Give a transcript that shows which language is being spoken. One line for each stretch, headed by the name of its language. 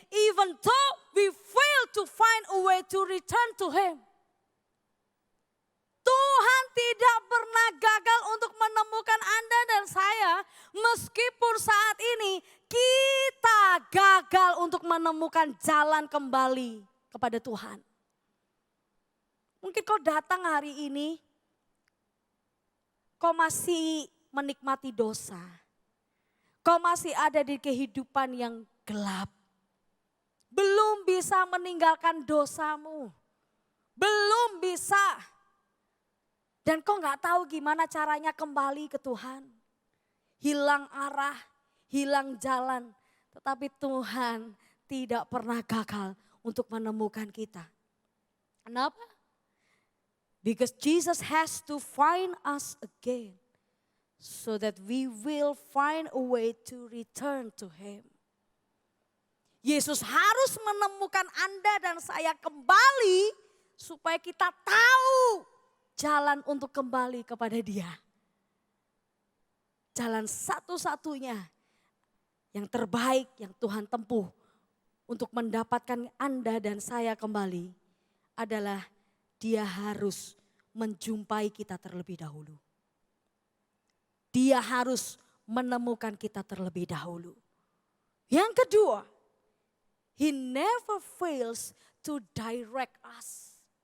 English: Even though we fail to find a way to return to Him.
Indonesian: Tuhan tidak pernah gagal untuk menemukan Anda dan saya. Meskipun saat ini kita gagal untuk menemukan jalan kembali kepada Tuhan. Mungkin kau datang hari ini, kau masih menikmati dosa. Kau masih ada di kehidupan yang gelap. Belum bisa meninggalkan dosamu. Belum bisa. Dan kau gak tahu gimana caranya kembali ke Tuhan. Hilang arah, hilang jalan. Tetapi Tuhan tidak pernah gagal untuk menemukan kita. Kenapa?
English: Because Jesus has to find us again. So that we will find a way to return to Him.
Indonesian: Yesus harus menemukan Anda dan saya kembali supaya kita tahu jalan untuk kembali kepada Dia. Jalan satu-satunya yang terbaik yang Tuhan tempuh untuk mendapatkan Anda dan saya kembali adalah Dia harus menjumpai kita terlebih dahulu. Dia harus menemukan kita terlebih dahulu. Yang kedua,
English: He never fails to direct us.